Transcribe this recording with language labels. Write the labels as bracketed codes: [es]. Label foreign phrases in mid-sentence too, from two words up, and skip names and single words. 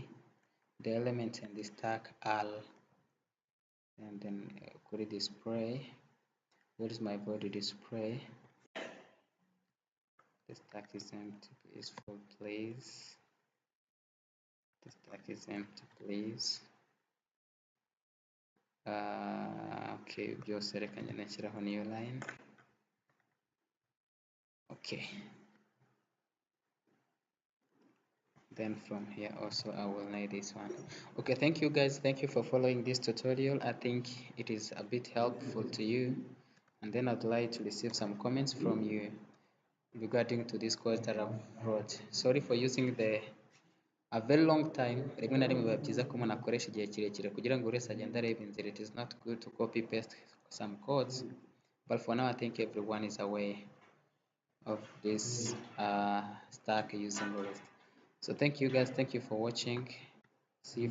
[en] The elements in the stack are, and then query display. Where is my body display? The stack is empty, please, for please. The stack is empty, please. [rw] Okay, byose reka njye nashyiraho [en] new line. Okay, then from here also I will need this one. Okay, thank you guys, thank you for following this tutorial. I think it is a bit helpful to you, and then I'd like to receive some comments from you regarding to this course that I've wrote. Sorry for using a very long time. [rw] Rimwe na rimwe biba byiza ko umuntu akoresha igihe kirekire kugira ngo buri wese agende areba inzira. [en] It is not good to copy paste some codes, but for now I think everyone is aware of this stack using REST. So thank you guys, thank you for watching. See you.